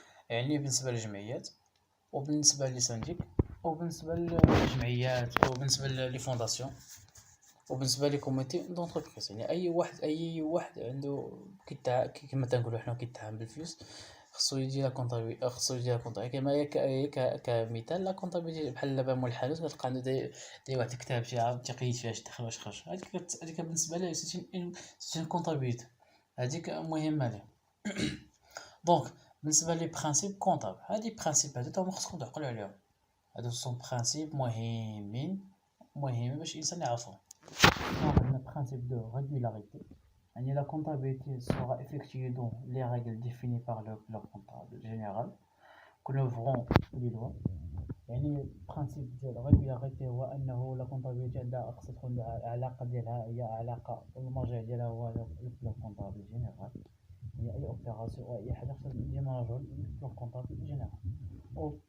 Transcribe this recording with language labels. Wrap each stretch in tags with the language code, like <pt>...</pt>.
<ar>يعني بالنسبه للجمعيات وبالنسبه لي سانديك وبالنسبه للجمعيات وبالنسبه لي فونداسيون وبالنسبه لي كوميتي دونتربريز يعني اي واحد عنده كما تنقولوا حنا كيتعامل بالفلوس خصو يدير لا كونطابيليتي كما كمثال لا كونطابيليتي بحال دابا مول الحانوت كتلقى عنده داير واحد الكتاب تيقيد فيه اش دخل واش خرج هذيك بالنسبه ليه سي كونطابيليتي هذيك مهمه ليه دونك بالنسبه لي برينسيپ كونطابل هادي برينسيپ هادو تا خصكم تعقلوا عليهم هادو سون برينسيپ مهمين باش الانسان يعرفهم le principe de régularité.</ar> <fr>La comptabilité sera effectuée dans les règles définies par le comptable général que nous verrons les lois.</fr> <ar>Le principe de régularité هو أنه la comptabilité عندها خصها تكون العلاقة ديالها هي علاقة المرجع ديالها هو le comptable général. أي opération أو أي حاجة خصها ديما نرجعو le comptable général.</ar>